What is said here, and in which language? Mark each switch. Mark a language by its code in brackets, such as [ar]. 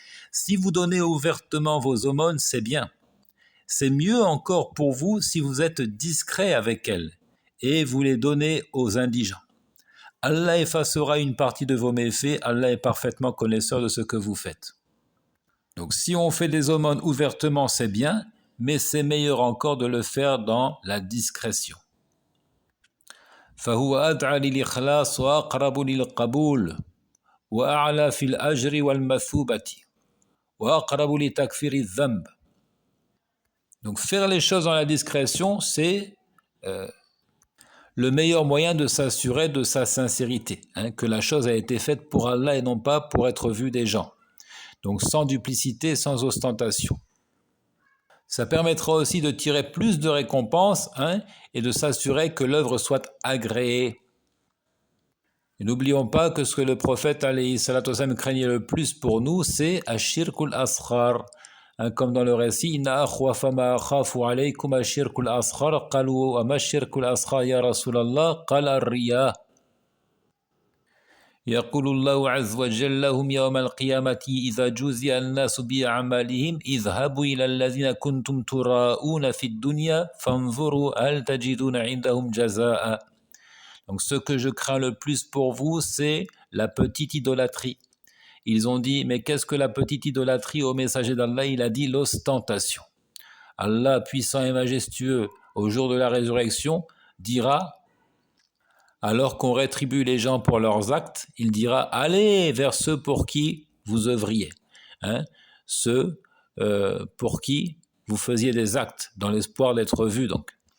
[fr] Si vous donnez ouvertement vos aumônes, c'est bien. C'est mieux encore pour vous si vous êtes discret avec elles et vous les donnez aux indigents. Allah effacera une partie de vos méfaits, Allah est parfaitement connaisseur de ce que vous faites. Donc si on fait des aumônes ouvertement, c'est bien, mais c'est meilleur encore de le faire dans la discrétion. [ar] فهو أدعى للإخلاص وأقرب للقبول وأعلى في الأجر والمثوبة وأقرب لتكفير الذنب. [fr] Donc faire les choses dans la discrétion, c'est le meilleur moyen de s'assurer de sa sincérité, que la chose a été faite pour Allah et non pas pour être vue des gens. Donc sans duplicité, sans ostentation. Ça permettra aussi de tirer plus de récompenses et de s'assurer que l'œuvre soit agréée. Et n'oublions pas que ce que le prophète alayhi salatu wassalam craignait le plus pour nous, c'est ashirkul asghar. Comme dans le récit, [ar] inna akhwafa ma akhafu alaykum ashirkul asghar qalu wa ma ashirkul asghar ya rasulallah qala ar-riya. يقول الله عز وجل لهم يوم القيامة إذا جوزي الناس بأعمالهم اذهبوا إلى الذين كنتم تراءون في الدنيا فانظروا هل تجدون عندهم جزاء. [fr] Donc ce que je crains le plus pour vous, c'est la petite idolâtrie. Ils ont dit, mais qu'est-ce que la petite idolâtrie? Au messager d'Allah, il a dit l'ostentation. Allah, puissant et majestueux, au jour de la résurrection, dira, alors qu'on rétribue les gens pour leurs actes, il dira, allez vers ceux pour qui vous œuvriez, ceux pour qui vous faisiez des actes, dans l'espoir d'être vus donc.